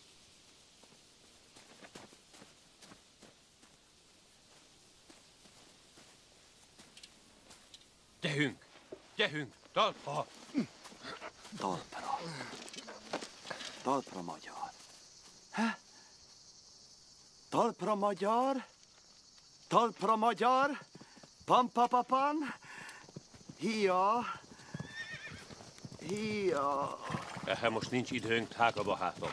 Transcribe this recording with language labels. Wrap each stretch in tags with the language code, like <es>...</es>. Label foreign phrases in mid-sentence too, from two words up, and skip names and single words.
<hu>Gyehünk! Gyehünk! Talpra! Talpra. Talpra magyar. Há? Talpra magyar? Talpra magyar? Pam-pa-pa-pan? Hia! Hia! Ehhez most nincs időnk, drága barátom.</hu>